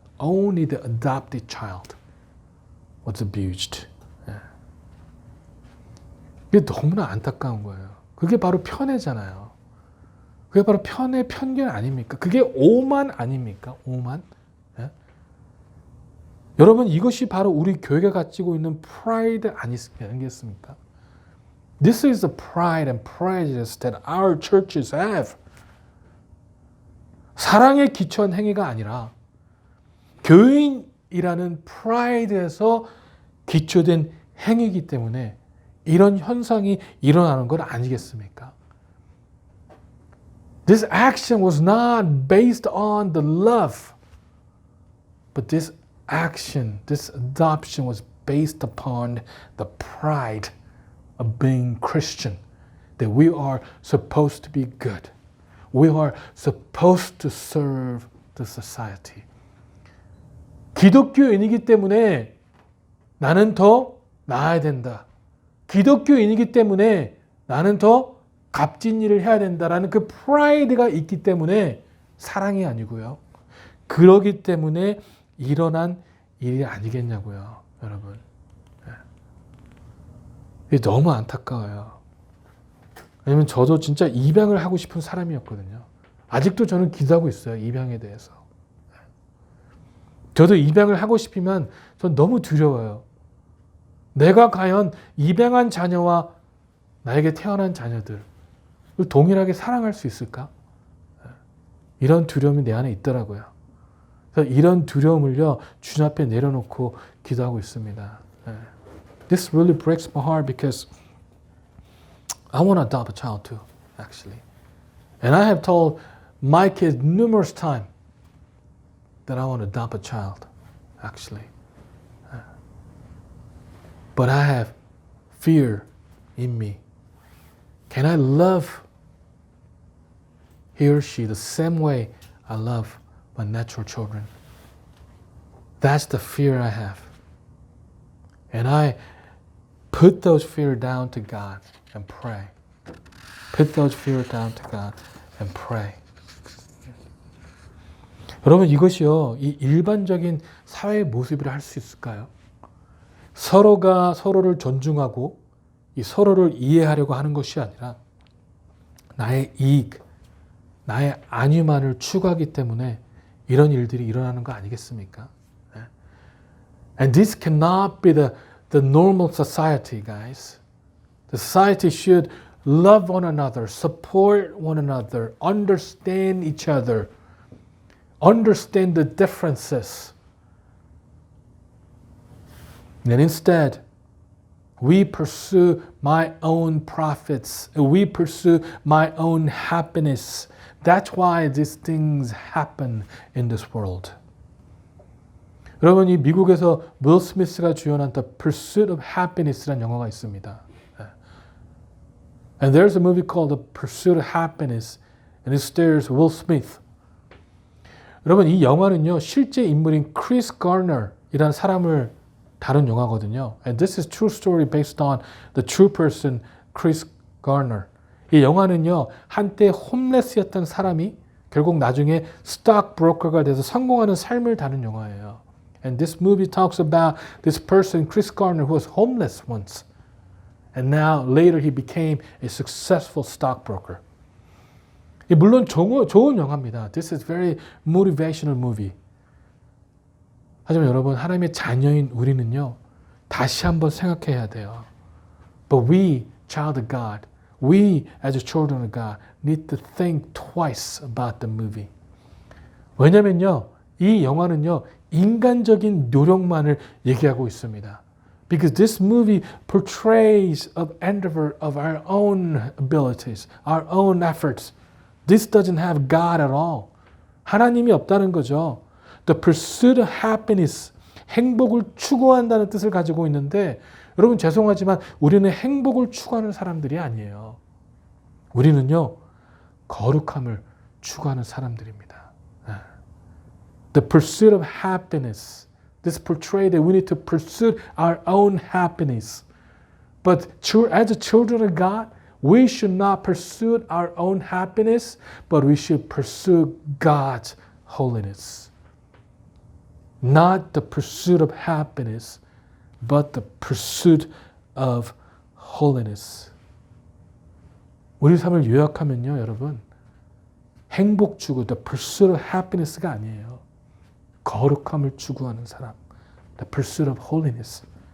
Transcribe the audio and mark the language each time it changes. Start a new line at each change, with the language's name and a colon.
English: Only the adopted child was abused.
Korean: 이게 너무나 안타까운 거예요. 그게 바로 편애잖아요. 그게 바로 편견 아닙니까? 그게 오만 아닙니까? 오만? 예? 여러분 이것이 바로 우리 교회가 가지고 있는 프라이드 아니겠습니까?
English: This is the pride and prejudice that our churches have.
Korean: 사랑에 기초한 행위가 아니라 교인이라는 프라이드에서 기초된 행위이기 때문에 이런 현상이 일어나는 건 아니겠습니까?
English: This action was not based on the love, but this action, this adoption was based upon the pride of being Christian, that we are supposed to be good. We are supposed to serve the society.
Korean: 기독교인이기 때문에 나는 더 나아야 된다. 기독교인이기 때문에 나는 더 값진 일을 해야 된다라는 그 프라이드가 있기 때문에 사랑이 아니고요. 그러기 때문에 일어난 일이 아니겠냐고요, 여러분. 이게 너무 안타까워요. 왜냐면 저도 진짜 입양을 하고 싶은 사람이었거든요. 아직도 저는 기도하고 있어요, 입양에 대해서. 저도 입양을 하고 싶으면 전 너무 두려워요. 내가 과연 입양한 자녀와 나에게 태어난 자녀들 동일하게 사랑할 수 있을까? 이런 두려움이 내 안에 있더라고요. 그래서 이런 두려움을요, 주님 앞에 내려놓고 기도하고 있습니다.
English: This really breaks my heart because I want to adopt a child too, actually. And I have told my kids numerous times that I want to adopt a child, actually. But I have fear in me. Can I love he or she the same way I love my natural children? That's the fear I have. And I put those fear down to God and pray. Put those fear down to God and pray.
Korean: 여러분, 이것이요, 이 일반적인 사회의 모습이라 할 수 있을까요? 서로가 서로를 존중하고 이 서로를 이해하려고 하는 것이 아니라 나의 이익, 나의 안위만을 추구하기 때문에 이런 일들이 일어나는 거 아니겠습니까?
English: And this cannot be the normal society, guys. The society should love one another, support one another, understand each other, understand the differences. And instead, we pursue my own profits. We pursue my own happiness. That's why these things happen in this world.
Korean: 여러분, 이 미국에서 윌 스미스가 주연한 The Pursuit of Happiness라는 영화가 있습니다.
English: And there's a movie called The Pursuit of Happiness, and it stars Will Smith.
Korean: 여러분, 이 영화는요, 실제 인물인 크리스 가너이라는 사람을 다룬 영화거든요.
English: And this is true story based on the true person, Chris Garner.
Korean: 이 영화는요, 한때 홈레스였던 사람이 결국 나중에 스톡 브로커가 돼서 성공하는 삶을 다룬 영화예요.
English: And this movie talks about this person, Chris Garner, who was homeless once. And now, later, he became a successful stockbroker.
Korean: 물론 좋은 영화입니다.
English: This is very motivational movie.
Korean: 하지만 여러분, 하나님의 자녀인 우리는요, 다시 한번 생각해야 돼요.
English: But we, child of God, we as children of God, need to think twice about the movie.
Korean: 왜냐면요, 이 영화는요, 인간적인 노력만을 얘기하고 있습니다.
English: Because this movie portrays an endeavor of our own abilities, our own efforts. This doesn't have God at all.
Korean: 하나님이 없다는 거죠.
English: The pursuit of happiness,
Korean: 행복을 추구한다는 뜻을 가지고 있는데, 여러분 죄송하지만 우리는 행복을 추구하는 사람들이 아니에요. 우리는요, 거룩함을 추구하는 사람들입니다.
English: The pursuit of happiness. This portrays that we need to pursue our own happiness. But as children of God, we should not pursue our own happiness, but we should pursue God's holiness. Not the pursuit of happiness, but the pursuit of holiness.
Korean: 우리 삶을 요약하면요, 여러분, 행복 추구,
English: the pursuit of happiness
Korean: 가 아니에요. 거룩함을 추구하는 사람,
English: the pursuit of holiness.